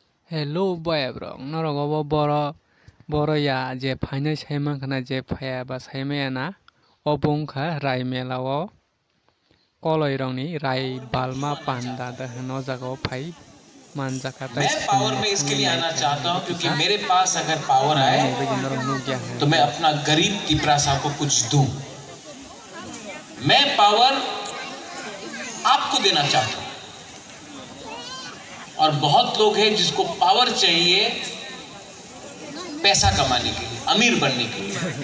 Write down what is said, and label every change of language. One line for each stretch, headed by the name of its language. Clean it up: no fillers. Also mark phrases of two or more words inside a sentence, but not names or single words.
English: Hello boy bro
Kok Borok: norogo boro ya je phainai saimang khana je phaya ba saimaya na obongkha rai melao koloi rongni rai balma panda da hno jago phai manjaka tai
Hindi: मैं पावर में इसके लिए आना चाहता हूं क्योंकि मेरे पास अगर पावर आए तो मैं अपना गरीब तिपरासा को कुछ दूं। मैं पावर आपको देना चाहता हूं और बहुत लोग हैं जिसको पावर चाहिए पैसा कमाने के लिए, अमीर बनने के लिए।